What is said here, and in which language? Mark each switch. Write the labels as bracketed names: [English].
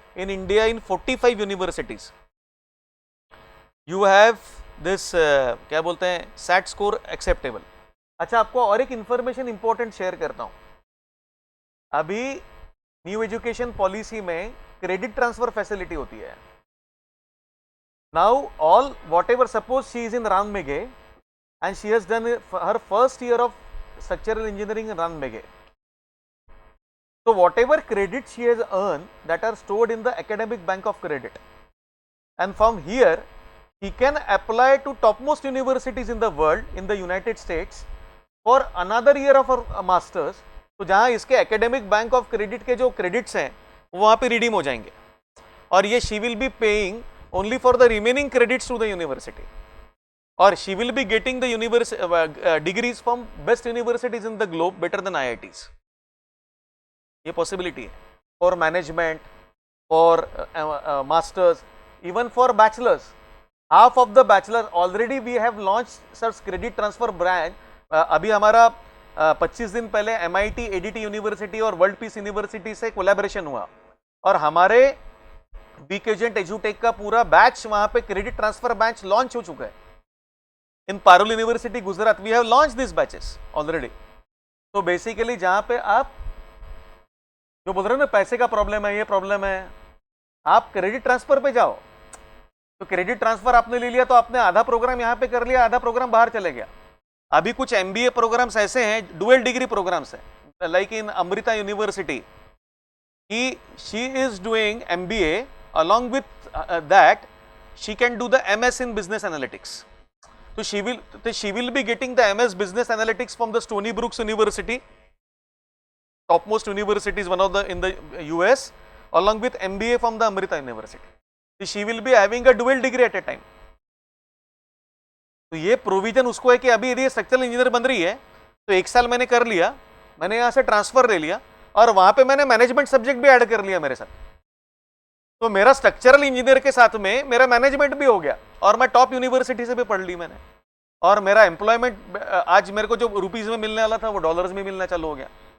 [English] in India in 45 universities you have this [Hindi] क्या बोलते हैं, [English] SAT score acceptable. [Hindi] अच्छा, आपको और एक इंफॉर्मेशन इंपॉर्टेंट शेयर करता हूं. अभी न्यू एजुकेशन पॉलिसी में क्रेडिट ट्रांसफर फैसिलिटी होती है. [English] Now all whatever, suppose she is in Ranmege and she has done her first year of structural engineering in Ranmege. So whatever credit she has earned that are stored in the academic bank of credit, and from here he can apply to topmost universities in the world, in the United States, for another year of her masters. [Hindi] तो जहाँ इसके academic bank of credit के जो credits हैं वहाँ पे redeem हो जाएंगे, और ये [English] she will be paying only for the remaining credits to the university, or she will be getting the degrees from best universities in the globe, better than IITs. ये possibility है for management, for masters, even for bachelors. Half of the bachelor already we have launched such credit transfer branch. [Hindi] अभी हमारा 25 दिन पहले MIT, ADT university और world peace university से collaboration हुआ, और हमारे बीकेजेंट एजुटेक का पूरा बैच वहां पे क्रेडिट ट्रांसफर बैच लॉन्च हो चुका है. [English] In Parul university Gujarat we have launch this batches already. [Hindi] तो बेसिकली जहां पे आप जो बोल रहे हो ना पैसे का प्रॉब्लम है, ये प्रॉब्लम है, आप क्रेडिट ट्रांसफर पे जाओ. तो क्रेडिट ट्रांसफर आपने ले लिया तो आपने आधा प्रोग्राम यहाँ पे कर लिया, आधा प्रोग्राम बाहर चले गया. अभी कुछ MBA प्रोग्राम्स ऐसे हैं, डुअल डिग्री प्रोग्राम्स है, लाइक इन अमृता यूनिवर्सिटी, कि [English] She is doing MBA. Along with that, she can do the MS in business analytics. So she will be getting the MS business analytics from the Stony Brooks University, topmost universities, one of the in the US, along with MBA from the Amrita University. So she will be having a dual degree at a time. [Hindi] तो ये provision उसको है कि अभी यदि structural engineer बन रही है तो 1 साल मैंने कर लिया, मैंने यहाँ से ट्रांसफर ले लिया, और वहां पे मैंने मैनेजमेंट सब्जेक्ट भी ऐड कर लिया मेरे साथ. तो मेरा स्ट्रक्चरल इंजीनियर के साथ में मेरा मैनेजमेंट भी हो गया, और मैं टॉप यूनिवर्सिटी से भी पढ़ ली मैंने, और मेरा एम्प्लॉयमेंट आज मेरे को जो रुपीज में मिलने वाला था वो डॉलर्स में मिलना चालू हो गया.